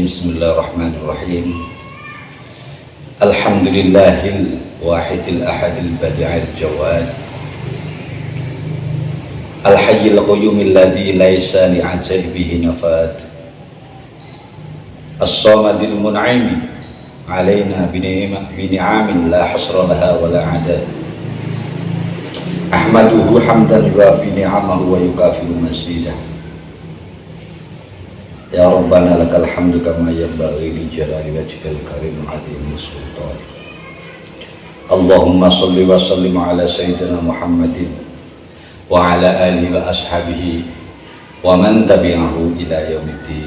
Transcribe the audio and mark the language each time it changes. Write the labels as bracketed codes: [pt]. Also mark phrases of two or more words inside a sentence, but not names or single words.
[ar] Bismillahirrahmanirrahim. الحمد لله الواحد الأحد البديع الجواد. الحي القيوم الذي ليس لعجائبه نفاد. الصمد المنعم علينا بنعم لا حصر لها ولا عدد. أحمده حمدا يوافي نعمه ويكافئ مزيده. يا ربنا لك الحمد كما ينبغي لجلال وجهك الكريم وعظيم سلطانك. اللهم صل وسلم على سيدنا محمد وعلى آله وأصحابه ومن تبعه إلى يوم الدين.